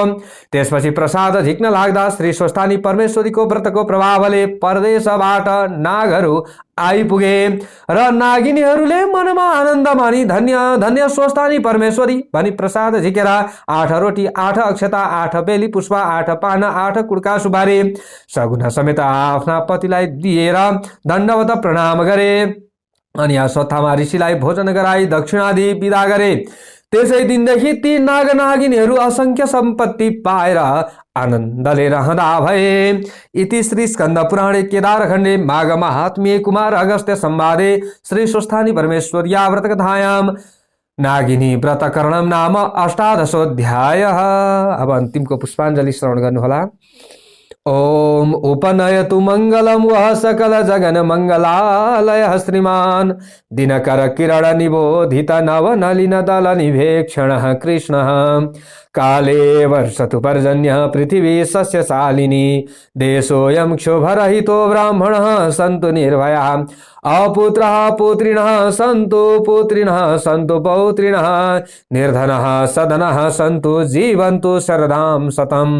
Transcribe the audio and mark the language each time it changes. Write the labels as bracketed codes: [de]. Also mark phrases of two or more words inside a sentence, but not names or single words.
[ne] त्यसपछि प्रसाद झिक्न लाग्दा श्री स्वस्थानी परमेश्वरीको व्रतको प्रभावले परदेशबाट नागहरू आइपुगे र नागिनीहरूले मनमा आनन्द मानी धन्य धन्य स्वस्थानी परमेश्वरी भनी प्रसाद झिकेर 8 रोटी 8 अक्षता 8 बेली पुष्प 8 पान 8 कुड्का सुपारी सगुना समेत आफ्ना पतिलाई दिएर दण्डवत प्रणाम गरे। अनि अश्वत्थामा ऋषिलाई भोजन गराई दक्षिणादि विदा गरे। त्यसै दिनदेखि ती नाग नागिनीहरू असंख्य सम्पत्ति पाएर आनन्दले रहँदा भए। [sa] इति श्री स्कन्द पुराणे केदारखण्डे माघ महात्म्ये कुमार अगस्त्य संवादे श्री स्वस्थानी परमेश्वर्या व्रतकथायां नागिनी व्रतकरणम नाम 18 [ne] अब अन्तिमको पुष्पाञ्जलि श्रवण गर्नुहोला। [sa] ओम उपनयतु मंगलम वह सकल जगन मंगलालय श्रीमान दिनकर किरण निबोधित नव नलिन दल निभेक्षण कृष्ण काले वर्षतु पर्जन्य पृथिवी सस्यशालिनी देशोऽयं क्षोभरहितो ब्राह्मणः सन्तु निर्भयाः अपुत्रः पुत्रिणः सन्तु पुत्रिणः सन्तु पौत्रिणः निर्धनः सदनः सन्तु जीवन्तु शरदां शतम्।